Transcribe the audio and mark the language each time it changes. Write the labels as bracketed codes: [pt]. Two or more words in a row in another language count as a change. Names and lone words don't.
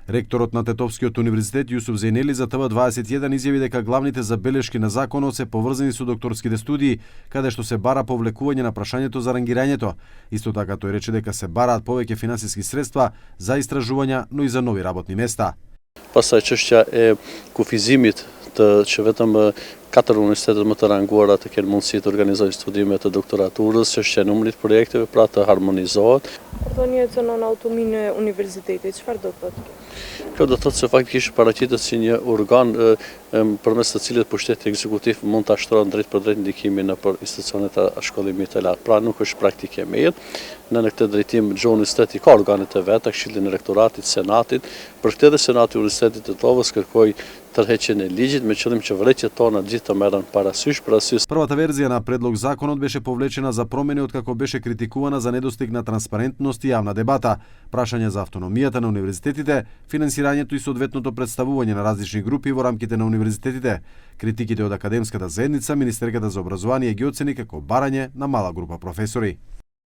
[mk] Ректорот на Тетовскиот универзитет Јусуф Зејнели за ТВ21 изјави дека главните забелешки на законот се поврзани со докторските студии, каде што се бара повлекување на прашањето за рангирањето. Исто така тој рече дека се бараат повеќе финансиски средства за истражувања, но и за нови работни места. [sq] Pastaj çështja e kufizimit që vetëm 4 universitetet më të ranguara të kenë mundësi të organizojnë studime të doktoraturës, çështja e numrit projekteve, pra të harmonizohet. Thonjë cënon autonominë e universitetit, çfarë do të thotë? Kjo do të thotë se faktikisht paraqitet si një organ përmes të cilit pushteti ekzekutiv mund ta shtrohet drejt për drejt ndikimin nëpër institucionet e shkollimit të lartë. Pra nuk është praktike e mirë. Në këtë drejtim çdo universitet ka organet e veta, Këshillin e Rektoratit, Senatit. Për këtë dhe Senati i Universitetit të Tetovës kërkoi tërheqjen e ligjit me qëllim që vërejtjet tona gjithë të merren parasysh. [mk] Првата верзија на предлог законот беше повлечена за промени откако беше критикувана за недостиг на транспарентност и јавна дебата, прашање за автономијата на универзитетите, финансирањето и соодветното представување на различни групи во рамките на универзитетите. Критиките од академската заедница, Министерката за образование ги оцени како барање на мала група професори.